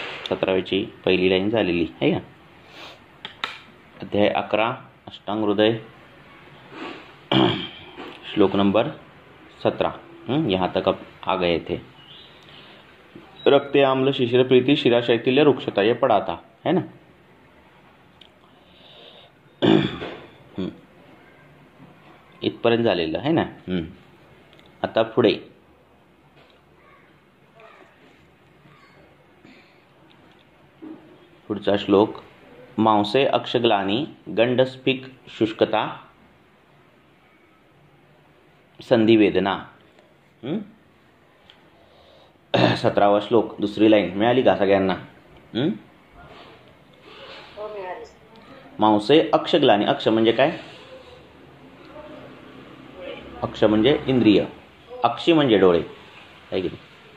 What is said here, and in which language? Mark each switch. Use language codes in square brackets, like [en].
[mr] 17वीची पहिली लाईन झालेली आहे का? अध्याय 11 अष्टांग हृदय श्लोक नंबर 17. [hi] यहाँ तक अब आ गए थे. [sa] रक्त आम्ल शिशिर प्रीति शिरा शैथिल्य रुक्षता, [hi] ये पढ़ा था, है ना? [mr] इथपर्यंत झालेलं आहे ना. आता पुढे पुढचा श्लोक. [sa] मांसे अक्षग्लानी गंडस्फिक शुष्कता संधिवेदना. [mr] 17वा श्लोक दुसरी लाईन मिळाली का सगळ्यांना? हो, मिळाली. मांसे अक्षग्लानी. अक्ष म्हणजे काय? अक्ष म्हणजे इंद्रिय, अक्षी म्हणजे डोळे, आहे की नाही?